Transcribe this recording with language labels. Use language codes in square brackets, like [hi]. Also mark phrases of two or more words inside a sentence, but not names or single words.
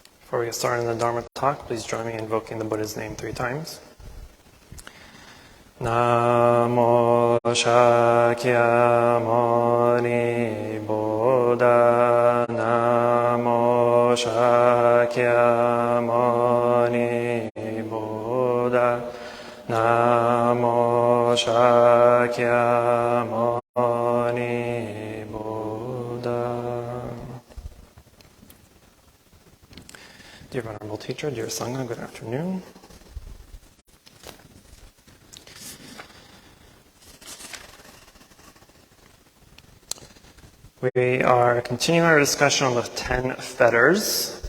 [en] Before we get started in the Dharma talk, please join me in invoking the Buddha's name 3 times. Namo Shakyamuni Buddha. Namo Shakyamuni Buddha. Namo Shakyamuni Buddha. Dear Venerable Teacher, dear Sangha, good afternoon. We are continuing our discussion on the 10 fetters.